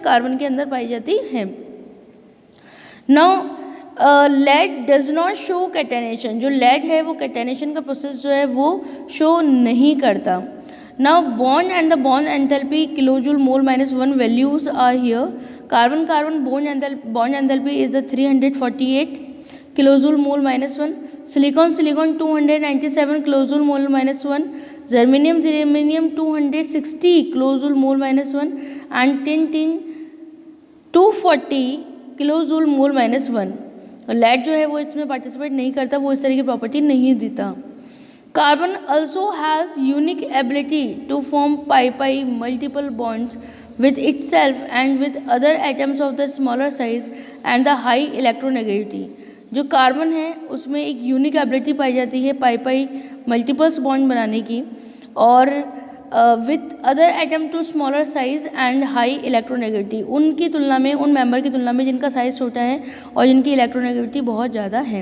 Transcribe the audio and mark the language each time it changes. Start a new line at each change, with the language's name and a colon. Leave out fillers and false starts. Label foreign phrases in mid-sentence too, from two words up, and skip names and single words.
Hindi: कार्बन के अंदर पाई जाती है.
English: Now lead does not show catenation.
Hindi: जो लेड है वो कैटेनेशन का प्रोसेस जो है वो शो नहीं करता.
English: Now bond and the bond enthalpy kilojoule mole -1 values are here. carbon carbon bond enthalpy is the 348 kilojule mole -1. Silicon 297 kilojule mole -1. Germanium 260 kilojule mole -1 and tin 240 kilojule mole -1.
Hindi: लेड जो है वो इसमें पार्टिसिपेट नहीं करता, वो इस तरह की प्रॉपर्टी नहीं देता.
English: कार्बन also has unique ability to form pi multiple bonds with itself and with other atoms of the smaller size and the high electronegativity.
Hindi: जो कार्बन है उसमें एक
English: unique ability
Hindi: पाई जाती है
English: pi multiples bond
Hindi: बनाने की और
English: with other atom to smaller size and high electronegativity.
Hindi: उनकी तुलना में, उन मेंबर की तुलना में जिनका साइज छोटा है और जिनकी इलेक्ट्रोनेगेटिविटी बहुत ज़्यादा है.